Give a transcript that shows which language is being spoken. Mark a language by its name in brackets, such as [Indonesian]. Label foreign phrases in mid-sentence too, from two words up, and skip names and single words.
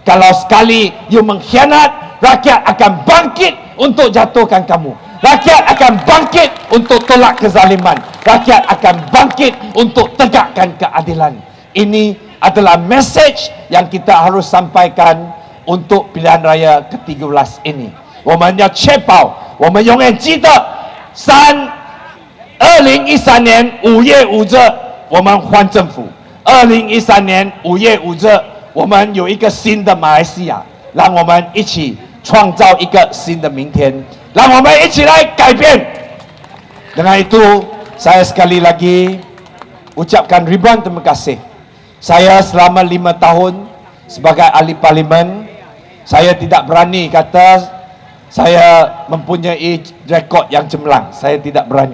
[Malay] Kalau sekali you mengkhianat, rakyat akan bangkit untuk jatuhkan kamu. Rakyat akan bangkit untuk tolak kezaliman. Rakyat akan bangkit untuk tegakkan keadilan. Ini adalah mesej yang kita harus sampaikan untuk pilihan raya ke-13 ini. [Chinese] 我们要确保我们永远记得2013年5月5日我们换政府，2013年5月5日我们有一个新的马来西亚，让我们一起创造一个新的明天，让我们一起来改变。 [Malay] Dengan itu, saya sekali lagi ucapkan ribuan terima kasih. Saya selama 5 tahun sebagai ahli parlimen, saya tidak berani kata saya mempunyai rekod yang cemerlang. Saya tidak berani.